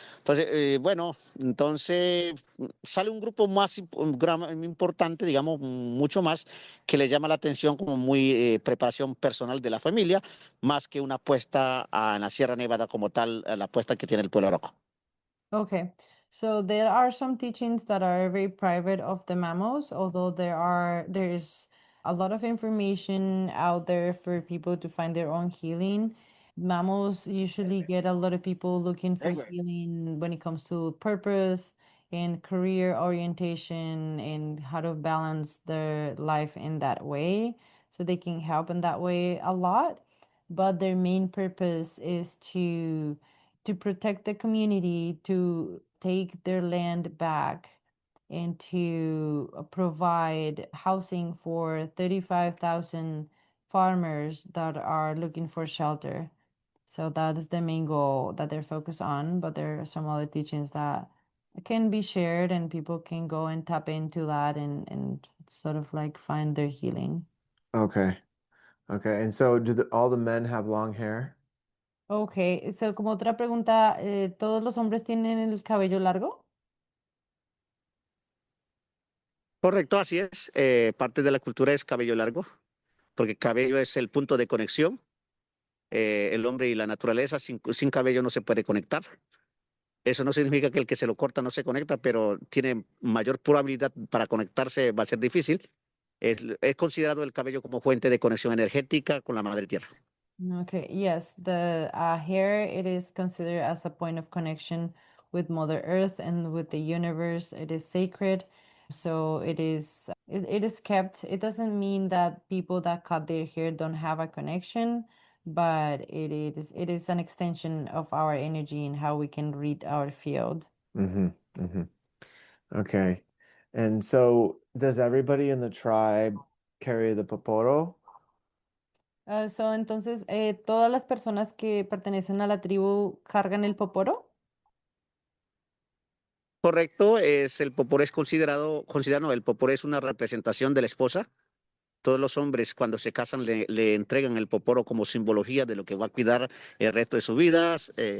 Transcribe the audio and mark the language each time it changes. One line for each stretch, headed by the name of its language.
Spanish: Entonces, bueno, entonces sale un grupo más importante, digamos, mucho más, que le llama la atención como muy preparación personal de la familia, más que una apuesta en la Sierra Nevada como tal, la apuesta que tiene el pueblo Oroco.
English: Okay. So there are some teachings that are very private of the mammals, although there's a lot of information out there for people to find their own healing. Mammals usually get a lot of people looking for healing when it comes to purpose and career orientation and how to balance their life in that way. So they can help in that way a lot. But their main purpose is to protect the community, to take their land back, and to provide housing for 35,000 farmers that are looking for shelter. So that is the main goal that they're focused on. But there are some other teachings that can be shared, and people can go and tap into that and sort of like find their healing. Okay. Okay. And so all the men have long hair? Okay, so
Spanish: como otra pregunta, ¿todos los hombres tienen el cabello largo? Correcto, así es. Parte de la cultura es cabello largo, porque cabello es el punto de conexión. El hombre y la naturaleza, sin cabello no se puede conectar. Eso no significa que el que se lo corta no se conecta, pero tiene mayor probabilidad para conectarse, va a ser difícil. Es considerado el cabello como fuente de conexión energética con la madre tierra.
English: Okay, yes, the hair, it is considered as a point of connection with Mother Earth and with the universe. It is sacred. So it is kept. It doesn't mean that people that cut their hair don't have a connection, but it is an extension of our energy and how we can read our field. Mm-hmm. Mm-hmm. Okay. And so does everybody in the tribe carry the poporo?
Spanish: So entonces, todas las personas que pertenecen a la tribu cargan el poporo. Correcto, el popor es considerado, no, el popor es una representación de la esposa. Todos los hombres cuando se casan le entregan el poporo como simbología de lo que va a cuidar el resto de sus vidas.